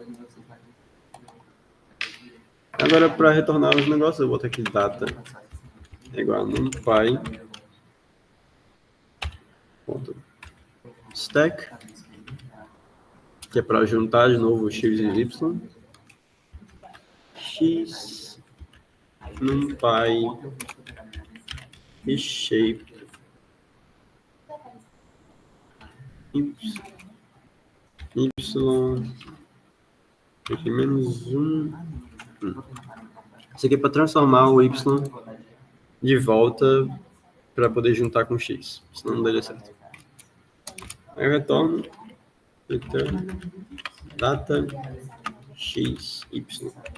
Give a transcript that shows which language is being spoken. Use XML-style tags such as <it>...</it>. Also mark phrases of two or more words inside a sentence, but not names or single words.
<pt>Agora, para retornar os negócios, eu vou botar aqui data é igual a numpy ponto stack, que é para juntar de novo x e y. X numpy reshape y aqui menos 1. Isso aqui é para transformar o y de volta para poder juntar com x, senão não daria certo. Aí eu retorno return data x, y.</pt>